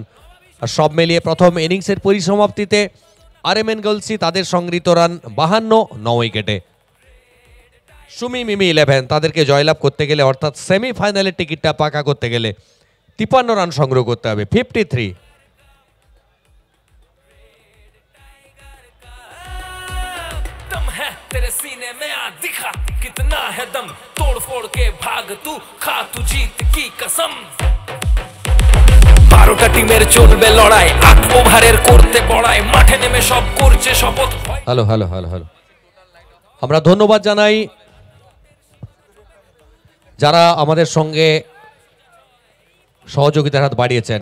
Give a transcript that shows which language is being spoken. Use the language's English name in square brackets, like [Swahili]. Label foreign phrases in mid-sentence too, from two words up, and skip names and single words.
[Bangla] আর সব মিলিয়ে প্রথম ইনিংসের পরিসমাপ্তিতে RMN গার্লসি তাদের সংগৃহীত রান 52 উইকেটে। সুমি মিমি 11 তাদেরকে জয়লাভ করতে গেলে, অর্থাৎ সেমিফাইনালের টিকিটটা পাকা করতে গেলে 53 রান সংগ্রহ করতে হবে। 53। [Hindi] तेरे सीने में आ दिखा कितना है दम, तोड़ फोड़ के भाग तू, खा तू जीत की कसम। [Bangla] 12টা টিমের চলবে লড়াই, 8 ওভারের করতে বড়াই, মাঠে নেমে সব করছে শপথ। [English] hello hello hello hello [Bangla] আমরা ধন্যবাদ জানাই যারা আমাদের সঙ্গে সহযোগিতার হাত বাড়িয়েছেন।